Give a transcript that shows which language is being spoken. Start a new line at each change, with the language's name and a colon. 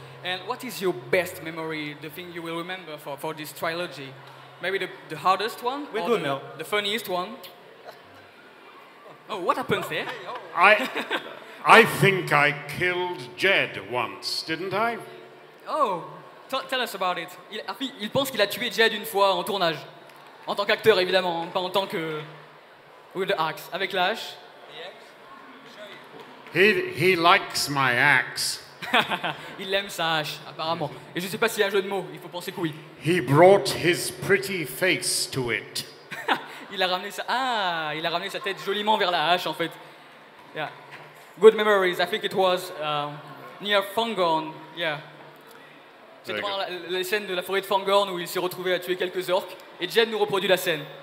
English: And what is your best memory, the thing you will remember for this trilogy? Maybe the hardest one? We're or good now. The funniest one? Oh, what happened there? I think I killed Jed once, didn't I? Oh, tell us about it.
French: Il pense qu'il a tué Jed une fois en tournage. En tant qu'acteur, évidemment, pas en tant que...
English: With the axe,
French: avec la hache.
English: He likes my axe.
French: Il aime sa hache, apparemment. Et je sais pas s'il y a un jeu de mots, il faut penser que oui.
English: He brought his pretty face to it.
French: Il a ramené sa tête joliment vers la hache, en fait.
English: Yeah. Good memories. I think it was near Fangorn. Yeah.
French: C'est pendant la scène de la forêt de Fangorn où il s'est retrouvé à tuer quelques orques. Et Jed nous reproduit la scène.